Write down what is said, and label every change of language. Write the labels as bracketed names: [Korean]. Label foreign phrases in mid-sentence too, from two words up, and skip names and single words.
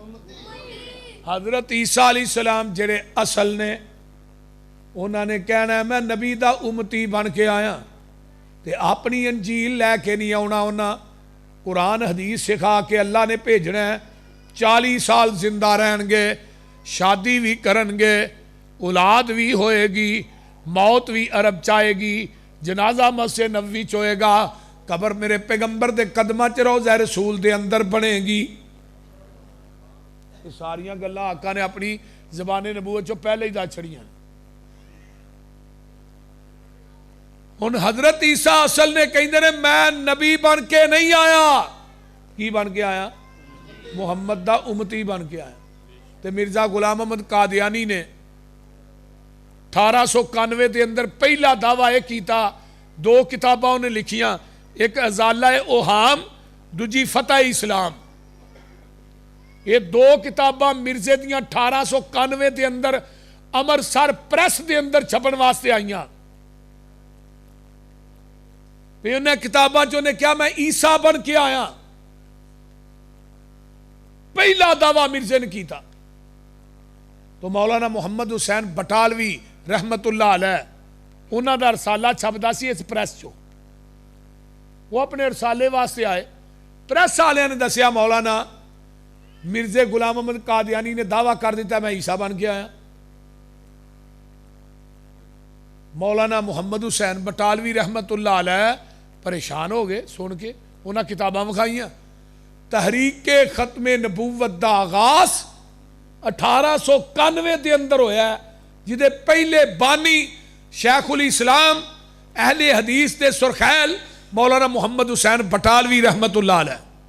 [Punjabi] حضرت عیسیٰ [Arabic] علیہ السلام [Punjabi] جڑے اصل نے، انہوں نے کہنا ہے میں نبی دا امتی بن کے آیا، تے اپنی انجیل لے کے نہیں آنا، انہاں قرآن حدیث سکھا کے اللہ نے بھیجنا ہے، 40 سال زندہ رہن گے، شادی بھی کرن گے، اولاد بھی ہوئے گی، موت بھی عرب چاہے گی، جنازہ مسجد نبوی چوئے گا، قبر میرے پیغمبر دے قدمہ چ روضہ رسول دے اندر بنے گی۔ یہ ساریاں گلاں آقا نے اپنی زبان نبوت چو پہلے ہی دا چھڑیاں۔ ان حضرت عیسیٰ اصل نے کہیں دے میں نبی بن کے نہیں آیا، کی بن کے آیا؟ محمد دا امتی بن کے آیا۔ تے مرزا غلام احمد قادیانی نے 1891 دے اندر پہلا دعویٰ یہ کیتا، 2 کتاباں انہیں لکھیاں، ایک ازالہ اوہام، دوجی فتح اسلام۔ یہ 2 کتاباں مرزے دیاں 1891 دے اندر امرسر پریس دے اندر چھپن واسطے آئیاں۔ پھر انہیں کتاباں چ کیا میں عیسیٰ بن کے آیا، پہلا دعویٰ مرزے نے کی تھا. تو مولانا محمد حسین بٹالوی [Arabic] رحمت اللہ علیہ [Punjabi] انہوں دا رسالہ چھپدا سی اس پریس چو. وہ اپنے رسالے واسطے آئے، پریس والوں نے دسیا مولانا مرزے غلام محمد قادیانی نے دعویٰ کر دیتا میں عیسیٰ بن کے آیا. مولانا محمد حسین بٹالوی [Arabic] رحمت اللہ علیہ [Punjabi] پریشان ہو گئے سن کے. انہاں کتاباں وکھائیاں. تحریک ختم نبوت دا آغاز 1891 دے اندر ہویا ہے، جدے پہلے بانی شیخ الاسلام اہل حدیث دے سرخیل مولانا محمد حسین بٹالوی [Arabic] رحمت اللہ علیہ.